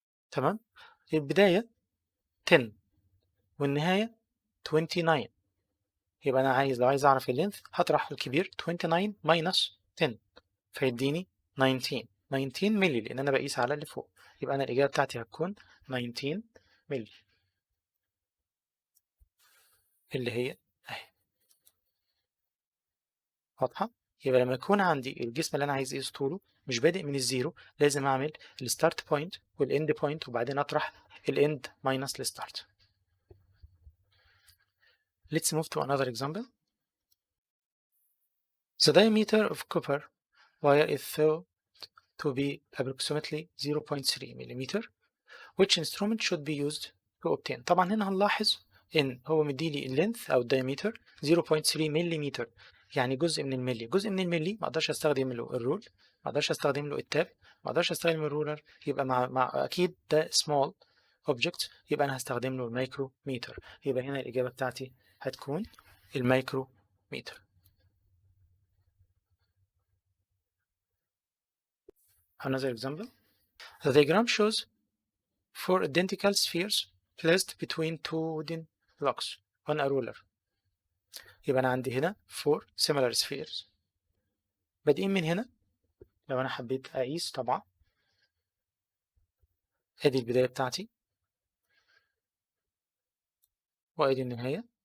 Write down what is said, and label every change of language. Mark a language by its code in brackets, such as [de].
[ar] تمام، البداية 10 والنهاية 29، يبقى أنا لو عايز أعرف اللينث هطرح الكبير 29 ماينس 10 فيديني 19 مللي، لأن أنا بقيس على اللي فوق، يبقى أنا الإجابة بتاعتي هتكون 19 مللي اللي هي أهي. واضحة؟ يبقى لما يكون عندي الجسم اللي أنا عايز أقيس طوله مش بادئ من الزيرو، لازم أعمل الستارت بوينت والإند بوينت وبعدين أطرح الإند ماينس الستارت. [en] Let's move to another example. The diameter of copper wire is thought to be approximately 0.3 millimeter. [ar] Which instrument should be used to obtain؟ طبعا هنا هنلاحظ إن هو مديلي اللينث أو الدايمتر 0.3 مليمتر، يعني جزء من الملي. جزء من الملي ما أقدرش أستخدم له الرول، ما أقدرش أستخدم له التاب، ما أقدرش أستخدم الرولر، يبقى مع أكيد ده small object، يبقى أنا هستخدم له الميكرومتر. يبقى هنا الإجابة بتاعتي هتكون الميكرومتر. [en] Another example. The diagram shows 4 identical spheres placed between 2 wooden blocks on a ruler. [ar] يبقى أنا عندي هنا 4 similar spheres. بادئين من هنا، لو أنا حبيت أقيس طبعا أدي البداية بتاعتي وأدي النهاية.